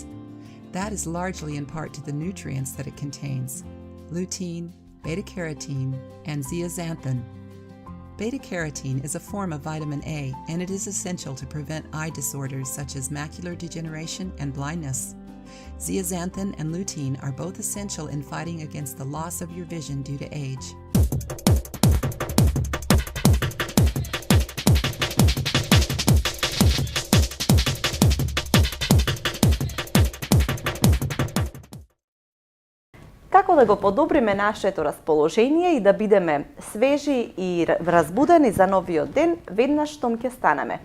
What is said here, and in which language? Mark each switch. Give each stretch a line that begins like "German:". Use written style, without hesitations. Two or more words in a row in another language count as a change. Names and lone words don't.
English: That is largely in part to the nutrients that it contains: lutein, beta-carotene, and zeaxanthin. Beta-carotene is a form of vitamin A, and it is essential to prevent eye disorders such as macular degeneration and blindness. Zeaxanthin and lutein are both essential in fighting against the loss of your vision due to age.
Macedonian: Како да го подобриме нашето расположение и да бидеме свежи и разбудени за новиот ден веднаш штом ќе станеме?